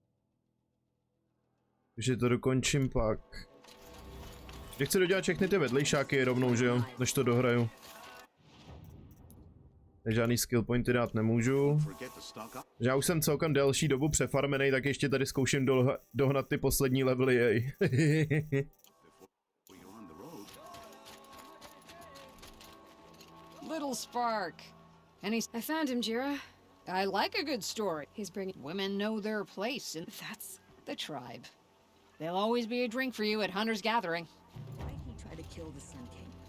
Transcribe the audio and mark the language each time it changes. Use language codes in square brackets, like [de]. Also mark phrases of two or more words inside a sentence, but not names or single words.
[cs] Takže to dokončím pak. Já chci dodělat všechny ty vedlejšáky rovnou, že jo, než to dohraju. Žádný skill pointy dát nemůžu. Já už jsem celkem delší dobu přefarmenej, tak ještě tady zkouším dohnat ty poslední levely, jej. [en] Little spark. And I found him, Jira. I like a good story. He's bringing women know their place, and that's the tribe. There'll always be a drink for you at Hunter's Gathering. Why'd he try to kill the Sun King?